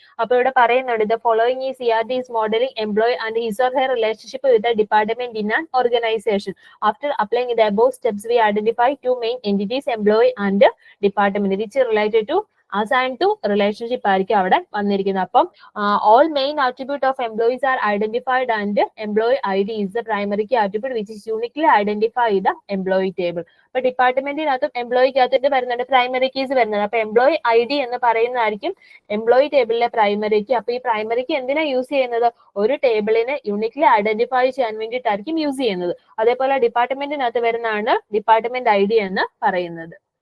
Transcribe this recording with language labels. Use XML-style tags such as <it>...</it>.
<ml>അപ്പൊ ഇവിടെ പറയുന്നുണ്ട്,</ml> <en>The following is is modelling employee and his or her relationship with the department in an organisation. After applying the above steps we identify two main entities, employee and department, which related to assign to relationship</en> <ml>ആയിരിക്കും അവിടെ വന്നിരിക്കുന്നത്. അപ്പം</ml> <en>all main attribute of employees are identified and employee ID is the primary key attribute which is uniquely identify the employee table.</en> <ml>അപ്പൊ ഡിപ്പാർട്ട്മെന്റിനകത്തും എംപ്ലോയിക്കകത്ത് വരുന്നുണ്ട് primary keys വരുന്നത്. അപ്പൊ employee ID എന്ന് പറയുന്നതായിരിക്കും എംപ്ലോയി ടേബിളിലെ പ്രൈമറി കീ. അപ്പൊ ഈ പ്രൈമറി കീ എന്തിനാ use ചെയ്യുന്നത്, ഒരു ടേബിളിനെ യൂണിക്ലി ഐഡന്റിഫൈ ചെയ്യാൻ വേണ്ടിയിട്ടായിരിക്കും യൂസ് ചെയ്യുന്നത്. അതേപോലെ ഡിപ്പാർട്ട്മെന്റിനകത്ത് വരുന്നതാണ് ഡിപ്പാർട്ട്മെന്റ് ID എന്ന് പറയുന്നത്.</ml>